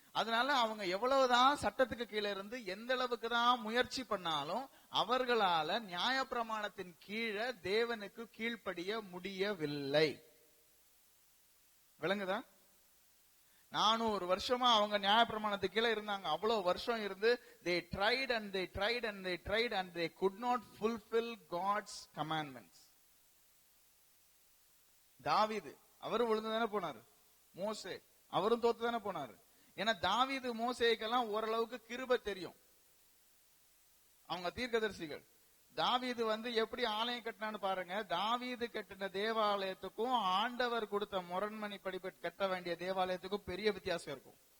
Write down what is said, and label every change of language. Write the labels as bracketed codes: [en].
[ta] அதனால அவங்க எவ்வளவுதான் சட்டத்துக்கு கீழே இருந்து எந்த அளவுக்கு தான் முயற்சி பண்ணாலும் அவர்களால நியாயப்பிரமாணத்தின் கீழே தேவனுக்கு கீழ்ப்படிய முடியவில்லை. விளங்குதா? 400 வருஷமா அவங்க நியாயப்பிரமாணத்துக்கு கீழே இருந்தாங்க. அவ்வளவு வருஷம் இருந்து [en] they tried and they tried and they tried and they could not fulfill God's commandments. [ta] தாவீது அவரும் விழுந்து தானே போனாரு. மோசே அவரும் தோத்து தானே போனாரு. ஏன்னா தாவீது மோசேக்கெல்லாம் ஓரளவுக்கு கிருபை தெரியும். அவங்க தீர்க்கதரிசிகள். தாவீது எப்படி ஆலயம் கட்டினான்னு பாருங்க. தாவீது கட்டின தேவாலயத்துக்கும் ஆண்டவர் கொடுத்த முரண்மணி படிப்பு கட்ட வேண்டிய தேவாலயத்துக்கும் பெரிய வித்தியாசம் இருக்கும்.